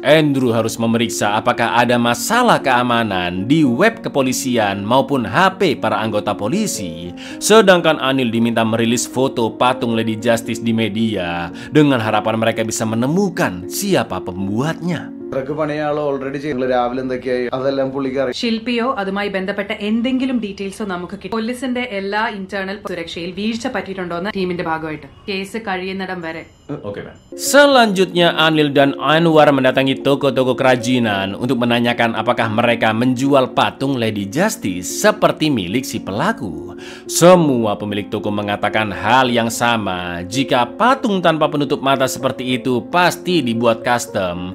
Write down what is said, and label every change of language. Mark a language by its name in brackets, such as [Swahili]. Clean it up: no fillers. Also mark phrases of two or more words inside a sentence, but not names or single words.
[Indonesian] Andrew harus memeriksa apakah ada masalah keamanan di web kepolisian maupun HP para anggota polisi. Sedangkan Anil diminta merilis foto patung Lady Justice di media dengan harapan mereka bisa menemukan siapa pembuatnya. [Malayalam] ശില്പിയോ അതുമായി ബന്ധപ്പെട്ട എന്തെങ്കിലും ഡീറ്റെയിൽസോ നമുക്ക് കിട്ടും. പോലീസിന്റെ എല്ലാ ഇന്റേണൽ സുരക്ഷയിൽ വീഴ്ച പറ്റിയിട്ടുണ്ടോന്ന് ടീമിന്റെ ഭാഗമായിട്ട് കേസ് കഴിയുന്നിടം വരെ. [Indonesian] Selanjutnya Anil dan Anwar mendatangi toko-toko kerajinan untuk menanyakan apakah mereka menjual patung Lady Justice seperti milik si pelaku. Semua pemilik toko mengatakan hal yang sama. Jika patung tanpa penutup mata seperti itu pasti dibuat custom.